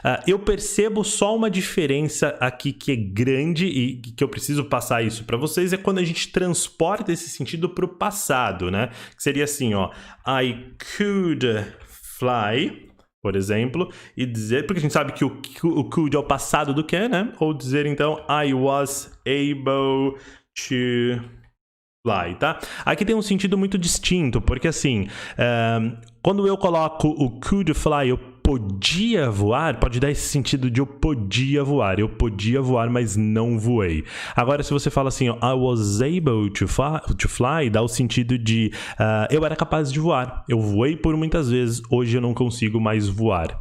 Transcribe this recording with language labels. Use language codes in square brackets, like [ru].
[pt] Eu percebo só uma diferença aqui que é grande e que eu preciso passar isso para vocês, é quando a gente transporta esse sentido para o passado, né? Que seria assim, ó, [en] I could fly, [pt] por exemplo, e dizer, porque a gente sabe que o could é o passado do can, né? Ou dizer, então, [en] I was able to fly, tá? [pt] Aqui tem um sentido muito distinto, porque assim, quando eu coloco o [en] could fly, [pt] eu podia voar, pode dar esse sentido de eu podia voar, mas não voei. Agora, se você fala assim, ó, [en] I was able to fly, [pt] dá o sentido de eu era capaz de voar, eu voei por muitas vezes, hoje eu não consigo mais voar.